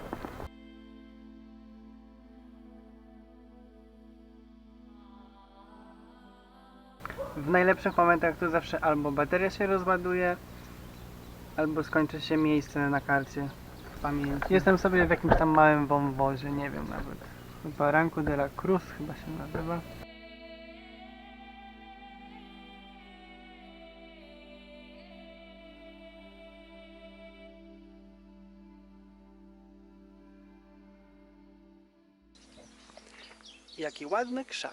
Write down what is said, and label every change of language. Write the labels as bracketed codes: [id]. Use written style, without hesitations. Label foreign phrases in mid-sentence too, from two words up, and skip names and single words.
[pl] W najlepszych momentach to zawsze albo bateria się rozładuje, albo skończy się miejsce na karcie w pamięci. Jestem sobie w jakimś tam małym wąwozie, nie wiem nawet. Barranco de la Cruz chyba się nazywa. Jaki ładny krzak.